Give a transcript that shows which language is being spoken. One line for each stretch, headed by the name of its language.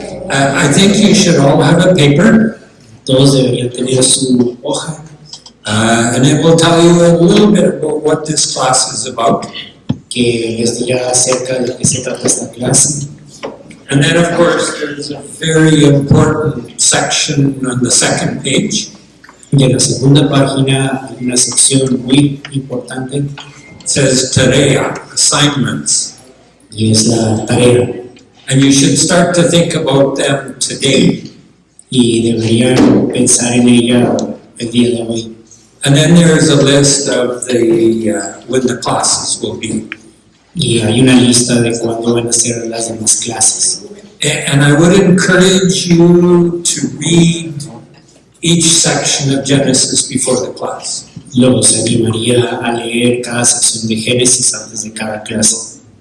English: I think you should all have a paper.
Spanish: Todos deberían tener su hoja
English: And it will tell you a little bit about what this class is about.
Spanish: que les dirá acerca de qué se trata esta clase.
English: And then, of course, there's a very important section on the second page.
Spanish: Y en la segunda página hay una sección muy importante
English: It says Tarea, assignments.
Spanish: y es la tarea.
English: And you should start to think about them today.
Spanish: Y deberían pensar en ella el día de hoy.
English: And then there's a list of when the classes will be.
Spanish: Y hay una lista de cuándo van a ser las demás clases.
English: And I would encourage you to read each section of Genesis before the class.
Spanish: Los animaría a leer cada sección de Génesis antes de cada clase.